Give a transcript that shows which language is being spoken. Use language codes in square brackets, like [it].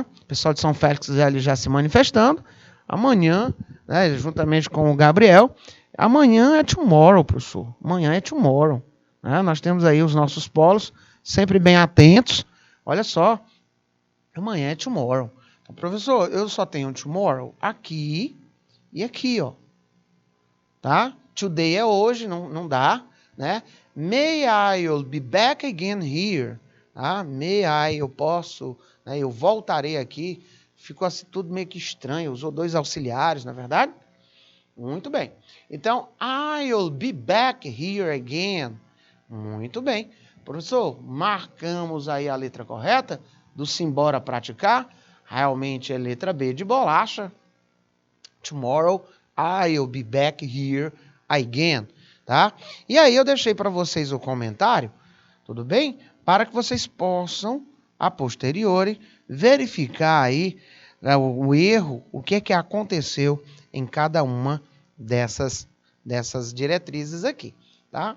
[pt] O pessoal de São Félix já se manifestando. Amanhã, né, juntamente com o Gabriel, amanhã é tomorrow, professor. Amanhã é tomorrow. Né? Nós temos aí os nossos polos sempre bem atentos. Olha só, amanhã é tomorrow. Então, professor, eu só tenho tomorrow aqui e aqui, ó. Tá? Today é hoje, não dá, né? [en] May I'll be back again here. [pt] Tá? May I, eu posso, né? Eu voltarei aqui. Ficou assim tudo meio que estranho. Usou dois auxiliares, na verdade? Muito bem. Então, [en] I'll be back here again. [pt] Muito bem. Professor, marcamos aí a letra correta do simbora praticar. Realmente é letra B de bolacha. [en] Tomorrow I'll be back here again, [pt] tá? E aí eu deixei para vocês o comentário, tudo bem? Para que vocês possam, a posteriori, verificar aí o erro, o que aconteceu em cada uma dessas diretrizes aqui, tá?